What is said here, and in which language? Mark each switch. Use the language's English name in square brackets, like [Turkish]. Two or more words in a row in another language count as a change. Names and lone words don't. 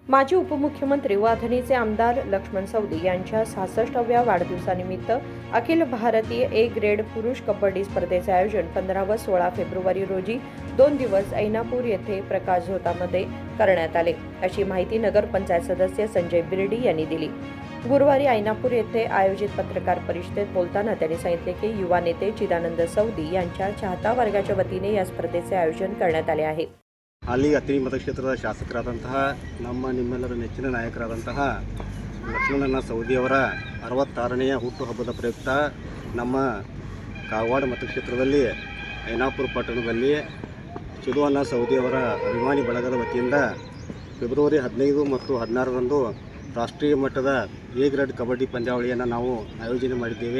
[Marathi] माजी उपमुख्यमंत्री व अथणीचे आमदार लक्ष्मण सवदी यांच्या 66व्या वाढदिवसानिमित्त अखिल भारतीय ए ग्रेड पुरुष कबड्डी स्पर्धेचे आयोजन 15 व 16 फेब्रुवारी रोजी 2 दिवस ऐनापूर येथे प्रकाश झोतामध्ये करण्यात आले, अशी माहिती नगर पंचायत सदस्य संजय बिर्डी यांनी दिली। गुरुवारी ऐनापूर येथे आयोजित पत्रकार परिषदेत बोलताना त्यांनी सांगितले की युवा नेते चिदानंद सवदी यांच्या चाहता वर्गाच्या वतीने या स्पर्धेचे आयोजन करण्यात आले आहे। [Kannada] ಅಲ್ಲಿ ಅತ್ರಿ ಮತಕ್ಷೇತ್ರದ ಶಾಸಕರಾದಂತಹ ನಿಮ್ಮೆಲ್ಲರ ನೆಚ್ಚಿನ ನಾಯಕರಾದಂತಹ ಲಕ್ಷ್ಮಣಣ್ಣ ಸವದಿಯವರ 66ನೆಯ ಹುಟ್ಟುಹಬ್ಬದ ಪ್ರಯುಕ್ತ ನಮ್ಮ ಕಾಗವಾಡ ಮತಕ್ಷೇತ್ರದಲ್ಲಿ ಐನಾಪುರ ಪಟ್ಟಣದಲ್ಲಿ ಚಿದುವಣ್ಣ ಸವದಿಯವರ ಅಭಿಮಾನಿ ಬಳಗದ ವತಿಯಿಂದ ಫೆಬ್ರವರಿ 15 ಮತ್ತು 16ರಂದು ರಾಷ್ಟ್ರೀಯ ಮಟ್ಟದ ಎ ಗ್ರೇಡ್ ಕಬಡ್ಡಿ ಪಂದ್ಯಾವಳಿಯನ್ನು ನಾವು ಆಯೋಜನೆ ಮಾಡಿದ್ದೇವೆ।